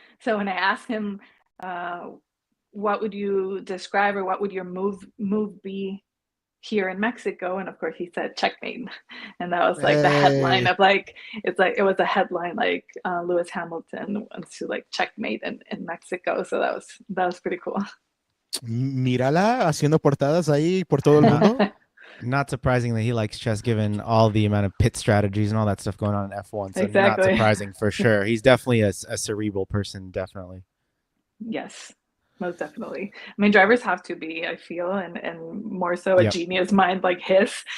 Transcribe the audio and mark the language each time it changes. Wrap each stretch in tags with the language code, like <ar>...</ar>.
<en>So when I asked him, what would you describe or what would your move be here in Mexico? And of course he said checkmate. And that was like the headline of like, it was a headline like Lewis Hamilton wants to like checkmate in Mexico. So that was pretty cool.</en> <es>Mírala haciendo portadas ahí por todo el mundo.</es> <en>Not surprising that he likes chess, given all the amount of pit strategies and all that stuff going on in F1. So Exactly. Not surprising for sure. He's definitely a cerebral person, definitely. Yes, most definitely. I mean, drivers have to be, I feel, and more so a genius mind like his.</en>